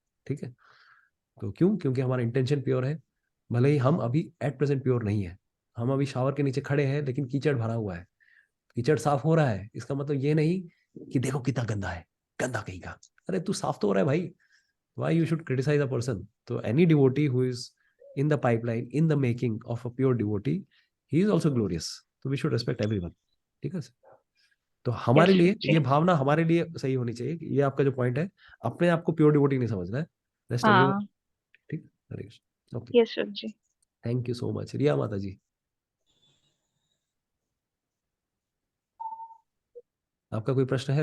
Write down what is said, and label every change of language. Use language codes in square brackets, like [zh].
[hi] ठीक है, तो क्यों? क्योंकि हमारा इंटेंशन प्योर है। भले ही हम अभी एट प्रेजेंट प्योर नहीं है, हम अभी शावर के नीचे खड़े हैं लेकिन कीचड़ भरा हुआ है। कीचड़ साफ हो रहा है, इसका मतलब ये नहीं कि देखो कितना गंदा है, गंदा कहीं का। अरे तू साफ तो हो रहा है भाई, [en] why you should criticize a person? So any devotee who is in the pipeline, in the making of a pure devotee, he is also glorious. So we should respect everyone. [hi] ठीक है सर? तो हमारे [en] yes [hi] लिए जी। ये भावना हमारे लिए सही होनी चाहिए कि ये आपका जो पॉइंट है, अपने आप को प्योर डिवोटी नहीं समझना है, [en] Rest everyone. [hi] हाँ। ठीक, हरे Krishna. Okay, [en] Yes जी। Thank you so much. [hi] रिया माता जी, आपका कोई प्रश्न है?